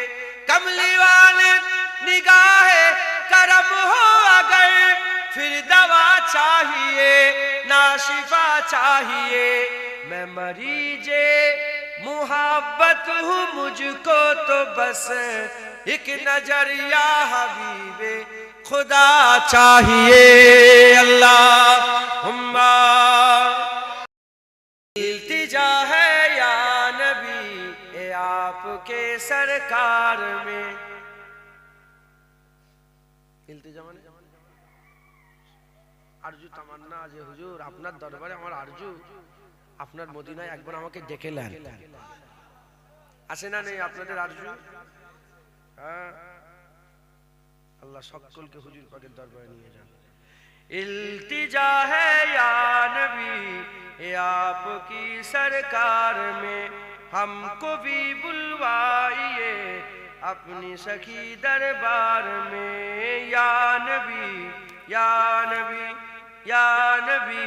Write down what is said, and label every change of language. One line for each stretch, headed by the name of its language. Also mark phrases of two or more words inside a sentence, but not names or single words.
Urdu: کملی والے نگاہ کرم ہو اگر، پھر دوا چاہیے نہ شفا چاہیے، میں مریض محبت ہوں، مجھ کو تو بس ایک نظر یا حبیب خدا چاہیے، اللہم التجا ہے یا نبی اے آپ کے سرکار میں،
Bangla: التجا মানে আরজু তামান্না যে হুজুর আপনার দরবারে আমার আরজু আপনার মদিনায় একবার আমাকে ডেকে নেন, আছে না নেই আপনাদের আরজু? হ্যাঁ, আল্লাহ সকলকে হুজুর পাকের দরবারে নিয়ে যান।
Urdu: التجا ہے یا نبی اے آپ کی سرکار میں، ہم کو بھی بلوائیے اپنی سخی دربار میں، یا نبی یا نبی یا نبی